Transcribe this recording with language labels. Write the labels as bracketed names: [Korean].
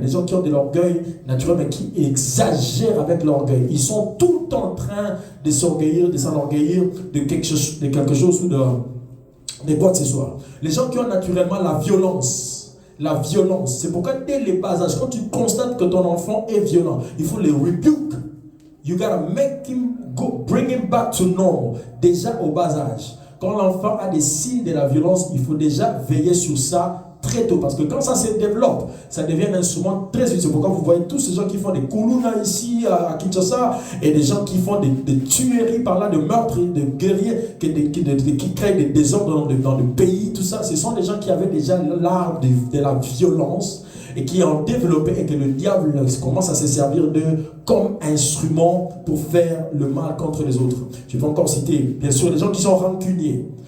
[French] Les gens qui ont de l'orgueil naturel, mais qui exagèrent avec l'orgueil. Ils sont tout le temps en train de s'orgueillir, de s'enorgueillir de quelque chose ou de quoi que ce soit. Les gens qui ont naturellement la violence. La violence. C'est pourquoi dès les bas âges, quand tu constates que ton enfant est violent, il faut le rebuke. [English] You gotta make him go, bring him back to normal. [French] Déjà au bas âge. Quand l'enfant a des signes de la violence, il faut déjà veiller sur ça très tôt. Parce que quand ça se développe, ça devient un instrument très utile. C'est pourquoi vous voyez tous ces gens qui font des koulouna ici à Kinshasa et des gens qui font des tueries par là, de meurtres, de guerriers, qui créent des désordres dans le pays, tout ça. Ce sont des gens qui avaient déjà l'art de la violence et qui ont développé et que le diable commence à se servir d'eux comme instrument pour faire le mal contre les autres. Je vais encore citer, bien sûr, les gens qui sont rancuniers.